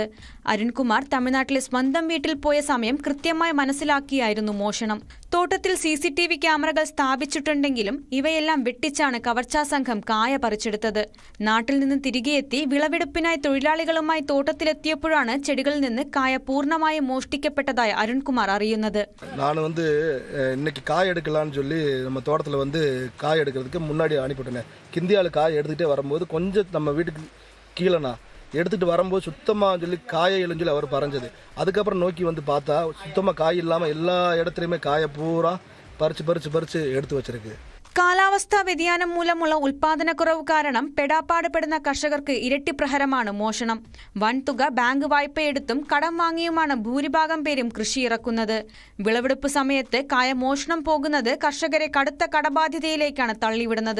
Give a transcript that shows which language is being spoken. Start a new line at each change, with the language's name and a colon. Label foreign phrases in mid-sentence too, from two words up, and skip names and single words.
Malayalam: അരുൺകുമാർ തമിഴ്നാട്ടിലെ സ്വന്തം വീട്ടിൽ പോയ സമയം കൃത്യമായി മനസ്സിലാക്കിയായിരുന്നു മോഷണം. തോട്ടത്തിൽ CCTV ക്യാമറകൾ സ്ഥാപിച്ചിട്ടുണ്ടെങ്കിലും ഇവയെല്ലാം വെട്ടിച്ചാണ് കവർച്ചാ സംഘം കായ പറിച്ചെടുത്തത്. നാട്ടിൽ നിന്ന് തിരികെ എത്തി വിളവെടുപ്പിനായി തൊഴിലാളികളുമായി തോട്ടത്തിലെത്തിയപ്പോഴാണ് ചെടികളിൽ നിന്ന് കായ പൂർണ്ണമായും മോഷ്ടിക്കപ്പെട്ടതായി അരുൺകുമാർ അറിയുന്നത്.
Tamil: இன்னைக்கு காய் எடுக்கலாம்னு சொல்லி நம்ம தோட்டத்தில் வந்து காய் எடுக்கிறதுக்கு முன்னாடி அனுப்பிவிட்டேன். கிந்தியால் காய் எடுத்துகிட்டே வரும்போது கொஞ்சம் நம்ம வீட்டுக்கு கீழேண்ணா எடுத்துகிட்டு வரும்போது சுத்தமாக சொல்லி காயை எழுஞ்சொல்லி அவர் பறஞ்சது. அதுக்கப்புறம் நோக்கி வந்து பார்த்தா சுத்தமாக காய் இல்லாமல் எல்லா இடத்துலையுமே காயை பூரா பறிச்சு எடுத்து வச்சிருக்கு.
Malayalam: കാലാവസ്ഥാ വ്യതിയാനം മൂലമുള്ള ഉൽപാദനക്കുറവ് കാരണം പെടാപ്പാടുപെടുന്ന കർഷകർക്ക് ഇരട്ടി പ്രഹരമാണ് മോഷണം. വൻതുക ബാങ്ക് വായ്പയെടുത്തും കടം വാങ്ങിയുമാണ് ഭൂരിഭാഗം പേരും കൃഷി ഇറക്കുന്നത്. വിളവെടുപ്പ് സമയത്ത് കായ മോഷണം പോകുന്നത് കർഷകരെ കടുത്ത കടബാധ്യതയിലേക്കാണ് തള്ളിവിടുന്നത്.